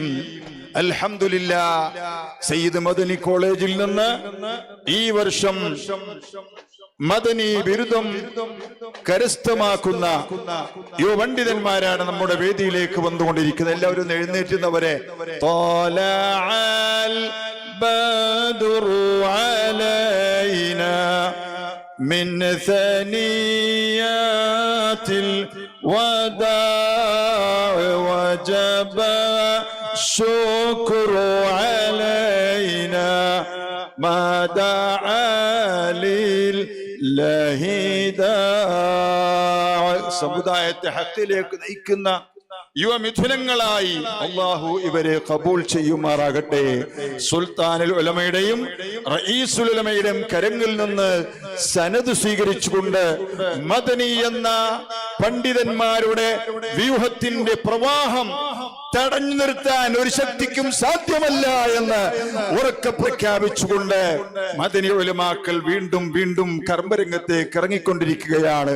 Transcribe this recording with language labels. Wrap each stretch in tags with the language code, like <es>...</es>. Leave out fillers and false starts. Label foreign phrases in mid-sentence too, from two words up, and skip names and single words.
<ml>അൽഹംദുലില്ലാഹ്, സയ്യിദ് മദനി കോളേജിൽ നിന്ന് ഈ വർഷം മദനി ബിരുദം കരസ്ഥമാക്കുന്ന യുവപണ്ഡിതന്മാരാണ് നമ്മുടെ വേദിയിലേക്ക് വന്നുകൊണ്ടിരിക്കുന്നത്. എല്ലാവരും എഴുന്നേറ്റുന്നവരെ</ml> <ar>البدر علينا من ثنيات الوداع وجب الشكر علينا ما دعا لله داع.</ar> <ml>സമുദായത്തെ ഹക്കിലേക്ക് നയിക്കുന്ന യുവമിഥുനങ്ങളായി അല്ലാഹു ഇവരെ കബൂൽ ചെയ്യുമാറാകട്ടെ. സുൽത്താനുൽ ഉലമയുടെയും റഈസുൽ ഉലമയുടെയും കരങ്ങളിൽ നിന്ന് സനദ് സ്വീകരിച്ചുകൊണ്ട് മദനി എന്ന പണ്ഡിതന്മാരുടെ വ്യൂഹത്തിന്റെ പ്രവാഹം തടഞ്ഞു നിർത്താൻ ഒരു ശക്തിക്കും സാധ്യമല്ല എന്ന് ഉറക്കെ പ്രഖ്യാപിച്ചുകൊണ്ട് മദനി ഉലമാക്കൾ വീണ്ടും വീണ്ടും കർമ്മരംഗത്തേക്ക് ഇറങ്ങിക്കൊണ്ടിരിക്കുകയാണ്.</ml>